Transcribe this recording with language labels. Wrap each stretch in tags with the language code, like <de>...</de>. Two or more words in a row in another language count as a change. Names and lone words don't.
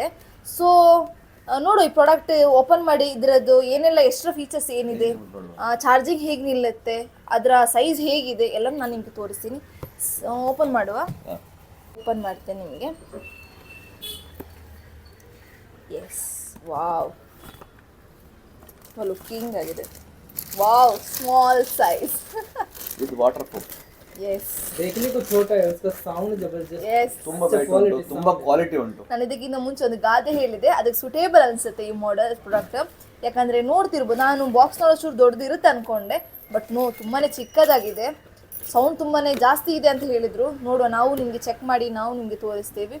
<kn>ಸೊ ನೋಡು, ಈ</kn> <en>product open</en> <kn>ಮಾಡಿ ಇದರದ್ದು ಏನೆಲ್ಲ</kn> <en>extra features</en> <kn>ಏನಿದೆ, ಚಾರ್ಜಿಂಗ್ ಹೇಗೆ ನಿಲ್ಲುತ್ತೆ, ಅದರ ಸೈಜ್ ಹೇಗಿದೆ ಎಲ್ಲ ನಾನು ನಿಮಗೆ ತೋರಿಸ್ತೀನಿ. ಓಪನ್ ಮಾಡುವ, ಓಪನ್ ಮಾಡ್ತೇನೆ ನಿಮಗೆ.</kn> <en>yes, wow, looking ಆಗಿದೆ. wow, small size with water proof. ಎಸ್,</en> <hi>देखने को छोटा है, उसका साउंड जबरदस्त.</hi> <kn>ಎಸ್, ತುಂಬಾ weight ಉಂಟು, ತುಂಬಾ ಕ್ವಾಲಿಟಿ ಉಂಟು. ನಾನು ಇದಕ್ಕಿಂತ ಮುಂಚೆ ಒಂದು ಗಾದೆ ಹೇಳಿದೆ, ಅದಕ್ಕೆ ಸುಟೇಬಲ್ ಅನ್ಸುತ್ತೆ ಈ</kn> <en>model product.</en> <kn>ಯಾಕಂದ್ರೆ ನೋಡ್ತಿರ್ಬೋದು, ನಾನು ಬಾಕ್ಸ್ ನೋಡೋಷ್ಟು ದೊಡ್ಡದಿರುತ್ತೆ ಅನ್ಕೊಂಡೆ, ಬಟ್ ತುಂಬಾನೇ ಚಿಕ್ಕದಾಗಿದೆ. ಸೌಂಡ್ ತುಂಬಾನೇ ಜಾಸ್ತಿ ಇದೆ ಅಂತ ಹೇಳಿದ್ರು. ನೋಡುವ, ನಾವು ನಿಮಗೆ ಚೆಕ್ ಮಾಡಿ ನಾವು ನಿಮಗೆ ತೋರಿಸ್ತೇವೆ.</kn>